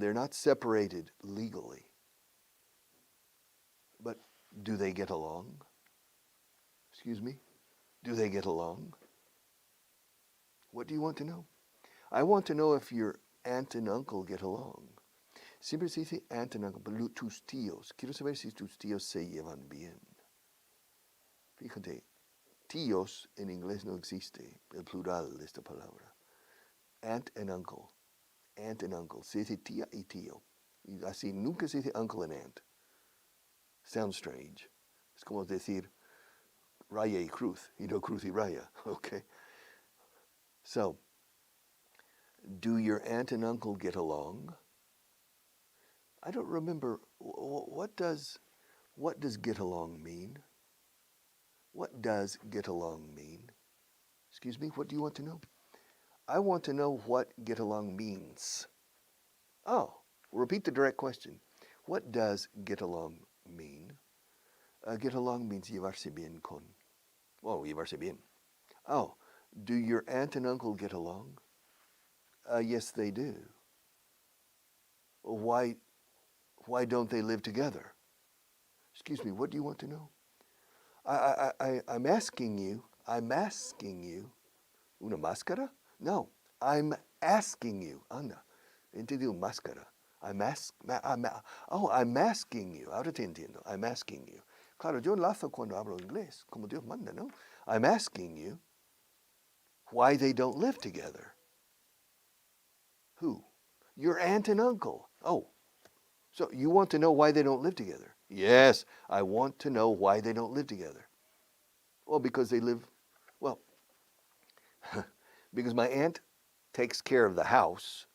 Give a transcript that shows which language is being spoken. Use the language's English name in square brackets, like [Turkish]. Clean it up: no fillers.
[English] They're not separated legally. But do they get along? Excuse me? Do they get along? What do you want to know? I want to know if your aunt and uncle get along. [Spanish] Siempre se dice [English] aunt and uncle, [Spanish] pero tus tíos. Quiero saber si tus tíos se llevan bien. Fíjate, tíos en inglés no existe el plural de esta palabra. [English] Aunt and uncle. Aunt and uncle. [Spanish] Se dice tía y tío. Y así nunca se dice [English] uncle and aunt. Sounds strange. [Spanish] Es como decir raya y cruz. [English] You know, [Spanish] cruz y raya. [English] Okay. So, do your aunt and uncle get along? I don't remember. What does get along mean? What does get along mean? Excuse me, what do you want to know? I want to know what get along means. Oh, repeat the direct question. What does get along mean? Get along means [Spanish] llevarse bien con. [English] Oh, [Spanish] llevarse bien. [English] Oh, do your aunt and uncle get along? Yes, they do. Why don't they live together? Excuse me, what do you want to know? I'm asking you, [Spanish] una máscara? [English] No, I'm asking you, [Spanish] anda, entendió máscara. [English] I'm asking you, [Spanish] ahora te entiendo, [English] I'm asking you. [Spanish] Claro, yo enlazo cuando hablo inglés, como Dios manda, ¿no? [English] I'm asking you why they don't live together. Who? Your aunt and uncle. Oh, so you want to know why they don't live together? Yes, I want to know why they don't live together. Well, because they live, well, because my aunt takes care of the house.